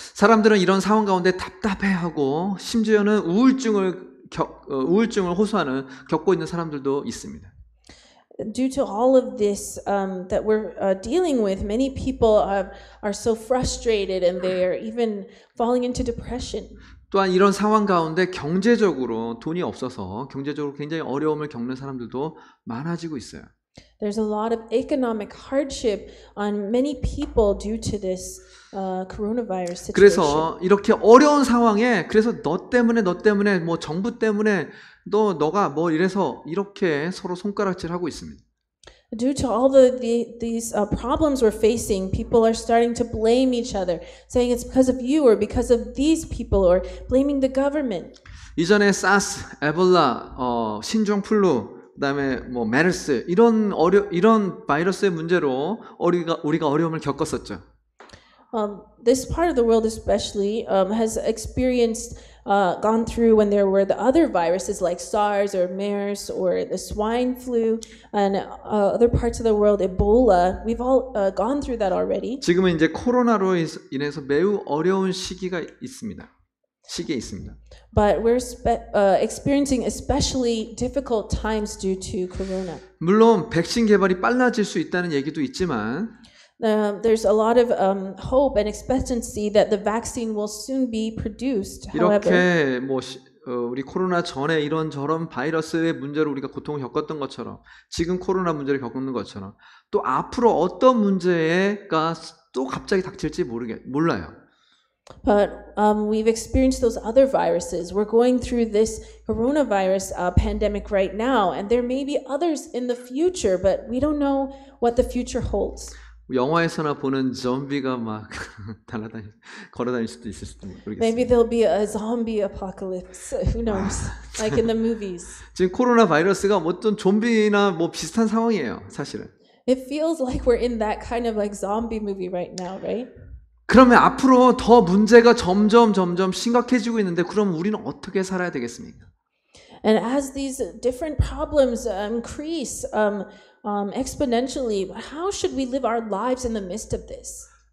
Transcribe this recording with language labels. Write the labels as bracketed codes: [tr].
[ko] 사람들은 이런 상황 가운데 답답해하고 심지어는 우울증을 호소하는 겪고 있는 사람들도 있습니다. [en] Due to all of this that we're dealing with, many people are so frustrated and they are even falling into depression. [ko] 또한 이런 상황 가운데 경제적으로 돈이 없어서 경제적으로 굉장히 어려움을 겪는 사람들도 많아지고 있어요. [en] There's a lot of economic hardship on many people due to this coronavirus situation. [ko] 그래서 이렇게 어려운 상황에 그래서 너 때문에 뭐 정부 때문에 너가 뭐 이래서 이렇게 서로 손가락질하고 있습니다. [en] Due to all these problems we're facing, people are starting to blame each other, saying it's because of you or because of these people, or blaming the government. [ko] 이전에 사스, 에볼라, 신종플루, 그다음에 뭐 메르스 이런 바이러스의 문제로 우리가 어려움을 겪었었죠. [en] This part of the world especially has experienced gone through when there were the other viruses like SARS or MERS or the swine flu and other parts of the world, Ebola. We've all gone through that already. [ko] 지금은 이제 코로나로 인해서 매우 어려운 시기에 있습니다. [en] But we're experiencing especially difficult times due to corona. [ko] 물론 백신 개발이 빨라질 수 있다는 얘기도 있지만 [en] there's a lot of hope and expectancy that the vaccine will soon be produced. However, [ko] 이렇게 뭐 우리 코로나 전에 이런저런 바이러스의 문제로 우리가 고통을 겪었던 것처럼 지금 코로나 문제를 겪는 것처럼 또 앞으로 어떤 문제가 또 갑자기 닥칠지 몰라요. [en] But we've experienced those other viruses. We're going through this coronavirus pandemic right now, and there may be others in the future, but we don't know what the future holds. [ko] 영화에서나 보는 좀비가 막 걸어다닐 수도 있을지도 모르겠어요. [en] Maybe there'll be a zombie apocalypse. Who knows? Like in the movies. [ko] 지금 코로나 바이러스가 어떤 좀비나 뭐 비슷한 상황이에요, 사실은. [en] It feels like we're in that kind of like zombie movie right now, right? [ko] 그러면 앞으로 더 문제가 점점 심각해지고 있는데 그럼 우리는 어떻게 살아야 되겠습니까? [en] And as these different problems increase exponentially, how should we live our lives in the midst of this?